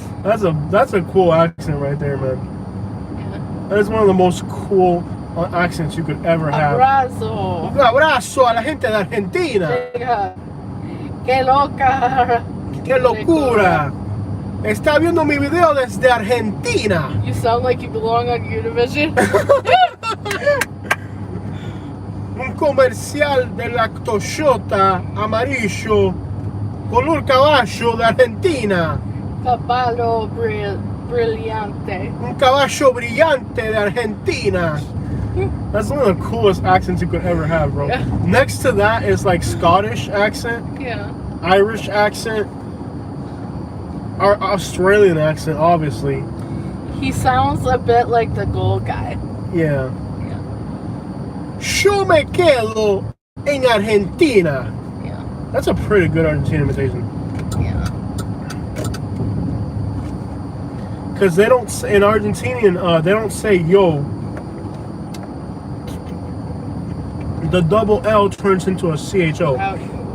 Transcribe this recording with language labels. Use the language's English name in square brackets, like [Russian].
[English] That's a cool accent right there, man. Yeah. That is one of the most cool accents you could ever have. [Spanish] Abrazo. Un abrazo a la gente de Argentina. Qué loca. ¡Qué locura! Está viendo mi video desde Argentina. [English] You sound like you belong on Univision. [Spanish] Un comercial de la Toyota amarillo color caballo de Argentina. Caballo brillante. Un caballo brillante de Argentina. [English] That's one of the coolest accents you could ever have, bro. Yeah. Next to that is like Scottish accent, Yeah. Irish accent, our Australian accent, obviously. He sounds a bit like the gold guy. Yeah. Yeah. [Spanish] Yo me quedo en Argentina. [English] Yeah. That's a pretty good Argentine imitation. Yeah. Because they don't say, in Argentinian, they don't say yo. The double L turns into a CHO. Howdy.